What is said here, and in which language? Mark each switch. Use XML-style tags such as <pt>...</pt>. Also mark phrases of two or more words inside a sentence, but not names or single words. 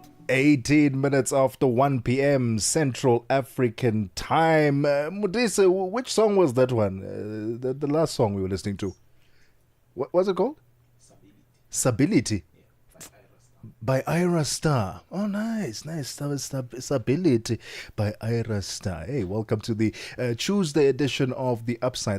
<en>18 minutes after 1 p.m. Central African Time. Mudisa, which song was that one? The last song we were listening to. What was it called? Stability. By Ira Star. Oh, nice. Stability by Ira Star. Hey, welcome to the Tuesday edition of The Upside.</en>